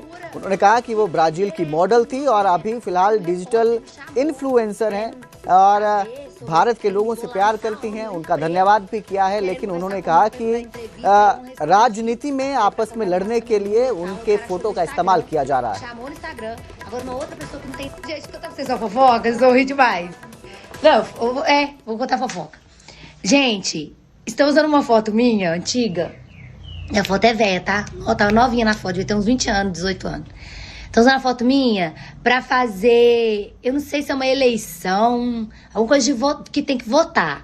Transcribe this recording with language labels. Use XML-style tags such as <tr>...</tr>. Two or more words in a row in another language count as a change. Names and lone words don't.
<hi>उन्होंने कहा कि वो ब्राजील की मॉडल थी और अभी फिलहाल</hi> <en>digital influencer</en> <hi>हैं और भारत के लोगों से प्यार करती हैं। उनका धन्यवाद भी किया है, लेकिन उन्होंने कहा कि राजनीति में आपस में लड़ने के लिए उनके फोटो का इस्तेमाल किया जा रहा है।</hi> <pt>Gente, estão usando uma foto minha, antiga. A foto é velha, tá? Ó, tá novinha na foto, devia ter uns 20 anos, 18 anos. Estão usando a foto minha pra fazer, eu não sei se é uma eleição, alguma coisa de voto, que tem que votar.</pt>